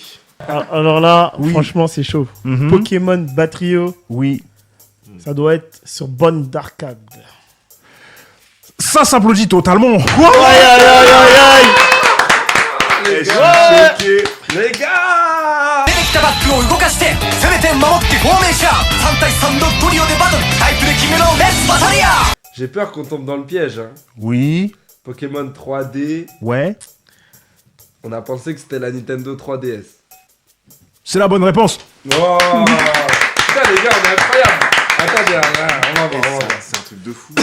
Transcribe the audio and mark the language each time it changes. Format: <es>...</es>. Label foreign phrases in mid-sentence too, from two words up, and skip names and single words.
<fr>Alors là, Oui. franchement, c'est chaud. Mhm. Pokémon Batrio, Oui. ça doit être sur bonne d'arcade. Ça s'applaudit totalement. Aïe, aïe, aïe, aïe, aïe. Eh, je suis choqué. Les gars.</fr> <ja>きたバックを動かして攻めて守ってフォーメーション3対3のトリオでバトルタイプで決めろレッツバトリア</ja> <fr>J'ai peur qu'on tombe dans le piège. Hein. Oui. Pokémon 3D, Ouais. on a pensé que c'était la Nintendo 3DS. C'est la bonne réponse. Oh putain les gars, on est incroyable. Attendez, on va voir. C'est un truc de fou.</fr>